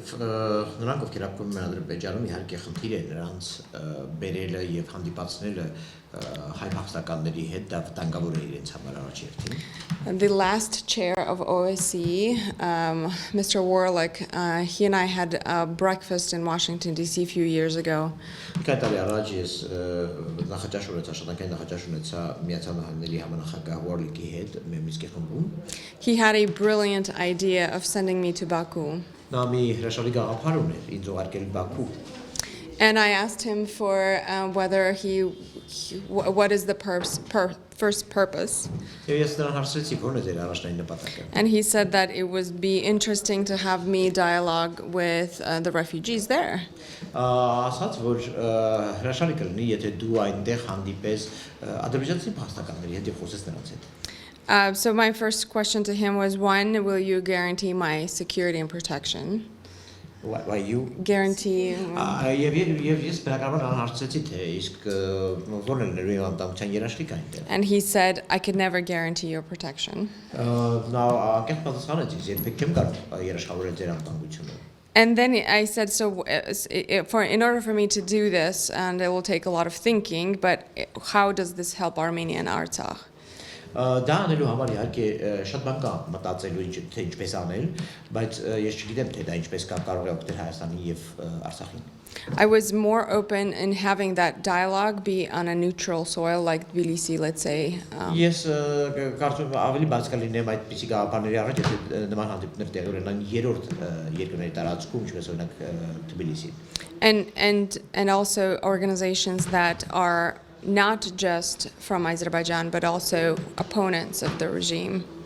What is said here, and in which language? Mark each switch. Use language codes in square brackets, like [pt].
[hy] Նրանք ովքեր ապրում են Ադրբեջանում, իհարկե խնդիր է նրանց բերելը եւ հանդիպացնելը հայ փախստականների հետ, դա վտանգավոր է իրենց համար առաջ երթին։ [en] The last chair of OSCE, Mr. Warlick, he and I had breakfast in Washington, D.C. a few years ago. [hy] Կայտալի առաջ ես նախաճաշ ունեցա, աշխատանքային նախաճաշ ունեցա Միացյալ Նահանգների համանախագահ Warlick-ի հետ Մինսկի խմբում։ [en] He had a brilliant idea of sending me to Baku. [hy] Նա մի հրաշալի գաղափար ուներ ինձ ուղարկել Բաքու։ [en] And I asked him for whether what is the first purpose. [hy] Եվ ես նրան հարցրեցի, ո՞րն է ձեր առաջնային նպատակը։ [en] And he said that it would be interesting to have me dialogue with the refugees there. [hy] Ասաց, որ հրաշալի կլինի, եթե դու այնտեղ հանդիպես ադրբեջանցի փախստականների հետ եւ խոսես նրանց հետ։ [en] So my first question to him was, one, will you guarantee my security and protection? Why you? Guarantee. [hy] Եվ ես բնականաբար նրան հարցրեցի, թե իսկ ո՞րն է ներուի անտամության երաշխիք այնտեղ։ [en] And he said, I could never guarantee your protection. [hy] Նա անկեղծ պատասխանեց, ես երբեք չեմ կարող երաշխավորել ձեր անտամությունը։ [en] And then I said, so in order for me to do this, and it will take a lot of thinking, but how does this help Armenia and Artsakh? [hy] Դա անելու համար իհարկե շատ բան կա մտածելու թե ինչպես անել, բայց ես չգիտեմ թե դա ինչպես կարող է օգնել Հայաստանին եւ Արցախին։ [en] I was more open in having that dialogue be on a neutral soil like Tbilisi, let's say. [hy] Ես կարծում եմ ավելի բաց կլինեմ այդպիսի գաղափարների առաջ, եթե նման հանդիպումներ տեղի ունենան երրորդ երկրների տարածքում, ինչպես օրինակ Թբիլիսի։ [en] And also organizations that are not just from Azerbaijan, but also opponents of the regime.